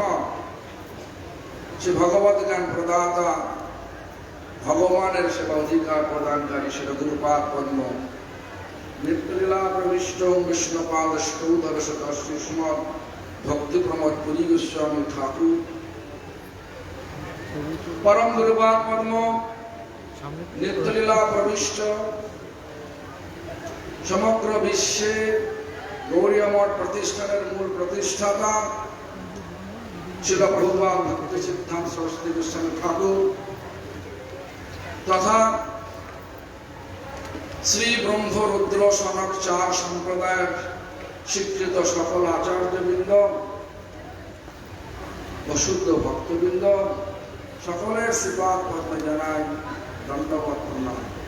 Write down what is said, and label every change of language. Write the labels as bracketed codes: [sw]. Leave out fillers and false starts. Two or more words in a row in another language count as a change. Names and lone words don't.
[sa] श्री भगवत ज्ञान प्रदाता भगवान सेवा अधिकार प्रदानकारी श्री गुरुपाद पद्म नित्यलीला प्रविष्ट विष्णुपाद ष्टोदरशत श्रीस्मद भक्ति प्रमोद पुरी गोस्वामी ठाकुर परम गुरुपाद पद्म नित्यलीला प्रविष्ट [bn] সমগ্র বিশ্বে গৌড়ীয় মঠ প্রতিষ্ঠানের মূল প্রতিষ্ঠাতা শিল প্রভুপাদ ভক্তি সিদ্ধান্ত সরস্বতী গোস্বামী ঠাকুর তথা শ্রী ব্রহ্ম রুদ্র সনক চার সম্প্রদায়ের স্বীকৃত সকল আচার্যবৃন্দ ও শুদ্ধ ভক্তবৃন্দ সকলের শ্রীপাদ পদ্মে জানাই দণ্ডবত প্রণাম।